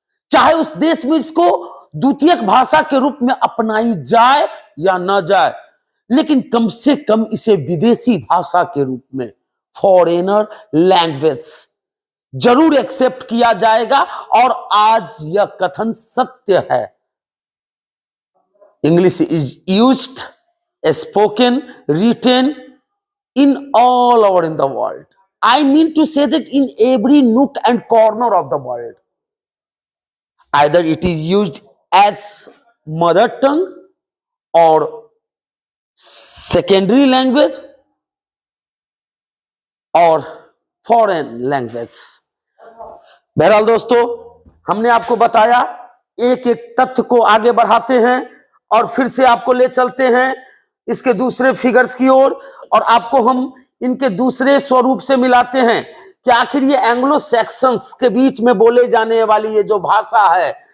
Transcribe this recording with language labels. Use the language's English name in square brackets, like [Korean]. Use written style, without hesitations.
[Hindi] चाहे उस देश में इसको द्वितीयक भाषा के रूप में अपनाई जाए या ना जाए, लेकिन कम से कम इसे विदेशी भाषा के रूप में, [English] foreigner language, [Hindi] जरूर एक्सेप्ट किया जाएगा। और आज यह कथन सत्य है। [English] English is used, spoken, written in all over in the world. I mean to say that in every nook and corner of the world. Either it is used as mother tongue or secondary language or foreign language. [Hindi] बहरहाल दोस्तों, हमने आपको बताया, एक एक तथ्य को आगे बढ़ाते हैं और फिर से आपको ले चलते हैं इसके दूसरे फिगर्स की ओर, और आपको हम इनके दूसरे स्वरूप से मिलाते हैं कि आखिर ये एंग्लो सैक्सन्स के बीच में बोले जाने वाली ये जो भाषा है,